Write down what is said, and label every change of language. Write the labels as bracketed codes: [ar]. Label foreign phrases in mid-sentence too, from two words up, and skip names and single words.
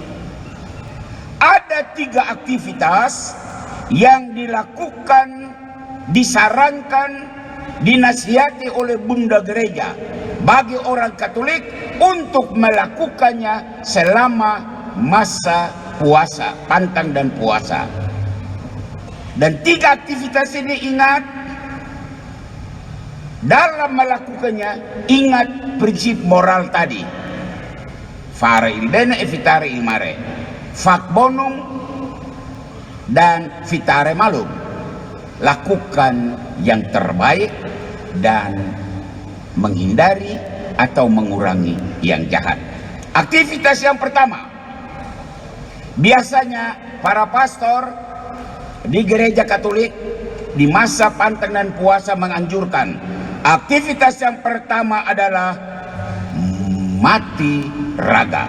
[id] Ada 3 aktivitas yang dilakukan, disarankan, dinasihati oleh Bunda Gereja bagi orang Katolik untuk melakukannya selama masa puasa, pantang dan puasa. Dan 3 aktivitas ini, ingat, dalam melakukannya ingat prinsip moral tadi. [it] Fare il bene e evitare il male, [la] fac bonum [id] dan [la] vitare malum, [id] lakukan yang terbaik dan menghindari atau mengurangi yang jahat. Aktivitas yang pertama, biasanya para pastor di gereja Katolik di masa pantang dan puasa menganjurkan, aktivitas yang pertama adalah mati raga.